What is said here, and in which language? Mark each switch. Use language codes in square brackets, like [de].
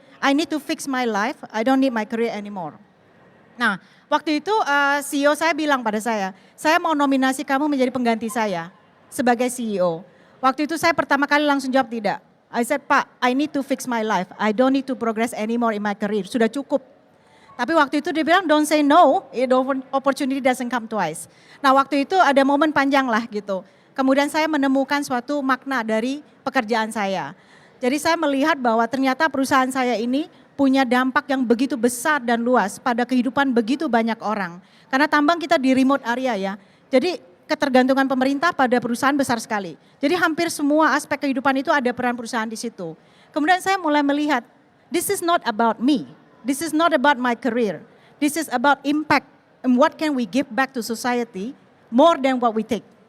[en] I need to fix my life, I don't need my career anymore. [id] Nah waktu itu CEO saya bilang pada saya mau nominasi kamu menjadi pengganti saya sebagai CEO. Waktu itu saya pertama kali langsung jawab tidak. [en] I said, Pak, I need to fix my life, I don't need to progress anymore in my career, [id] sudah cukup. Tapi waktu itu dia bilang [en] don't say no, opportunity doesn't come twice. [id] Nah waktu itu ada momen panjang lah gitu. Kemudian saya menemukan suatu makna dari pekerjaan saya. Jadi saya melihat bahwa ternyata perusahaan saya ini punya dampak yang begitu besar dan luas pada kehidupan begitu banyak orang. Karena tambang kita di remote area ya. Jadi ketergantungan pemerintah pada perusahaan besar sekali. Jadi hampir semua aspek kehidupan itu ada peran perusahaan di situ. Kemudian saya mulai melihat, [en] this is not about me. This is not about my career. This is about impact and what can we give back to society more than what we take.